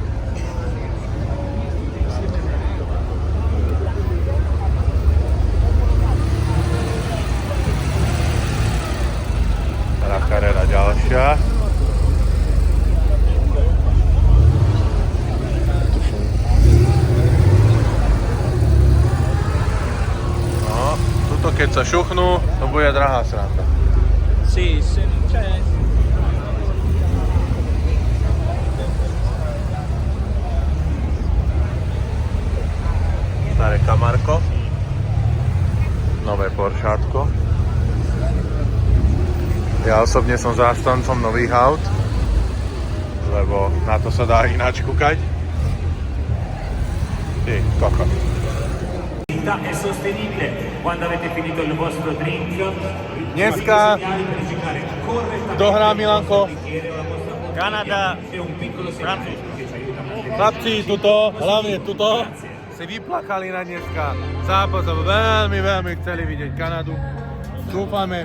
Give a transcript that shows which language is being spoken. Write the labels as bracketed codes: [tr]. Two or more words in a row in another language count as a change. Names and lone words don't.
[sk] Stará Carrera ďalšia. Keď sa šuchnú, to bude drahá sranda. [it] Sì, se non c'è... [sk] Staré Camarco. Nové Porschátko. Ja osobne som zástancom nových aut, lebo na to sa dá ináč kúkať. Ty, kokot. [it] È sostenibile quando avete finito il vostro drink. [sk] Dneska kto hrá, Milanko? Kanada, Francúzsko. Chlapci, tuto, hlavne tuto, si vyplakali na dneska zápas a veľmi, veľmi chceli vidieť Kanadu. Dúfame,